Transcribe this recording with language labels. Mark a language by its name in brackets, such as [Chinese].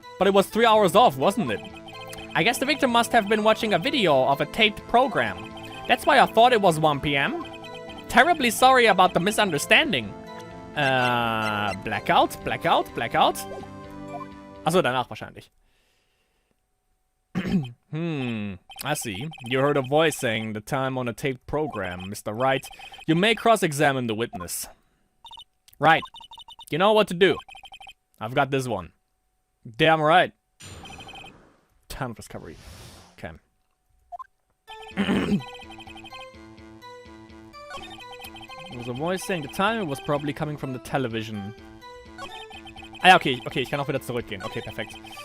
[English] But it was 3 hours off, wasn't it? I guess the victim must have been watching a video of a taped program. That's why I thought it was 1 p.m. Terribly sorry about the misunderstanding. Blackout? [German] Achso, danach wahrscheinlich. [English] I see. You heard a voice saying the time on a taped program, Mr. Wright. You may cross-examine the witness. Right. You know what to do. I've got this one. Damn right. Time of discovery. Okay. There was a voice saying the time was probably coming from the television. [German] Ah ja, okay, ich kann auch wieder zurückgehen. Okay, perfekt.